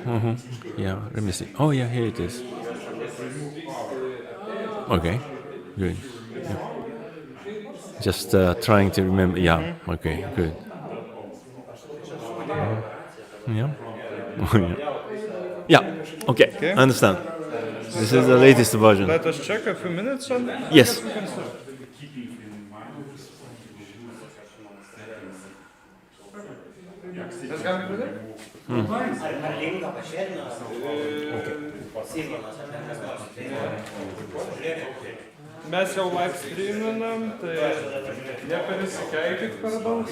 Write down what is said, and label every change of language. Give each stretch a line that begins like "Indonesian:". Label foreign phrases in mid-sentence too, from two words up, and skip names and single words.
English: Yeah. Let me see. Oh yeah, here it is. Okay. Good. Yeah. Just trying to remember. Yeah. Okay. Good. Yeah. Yeah. Okay. I understand. This is the latest version. Let us check a few minutes on that. Yes.
Lithuanian: Mes jau live streaminam, tai nepersikeikyt per daug.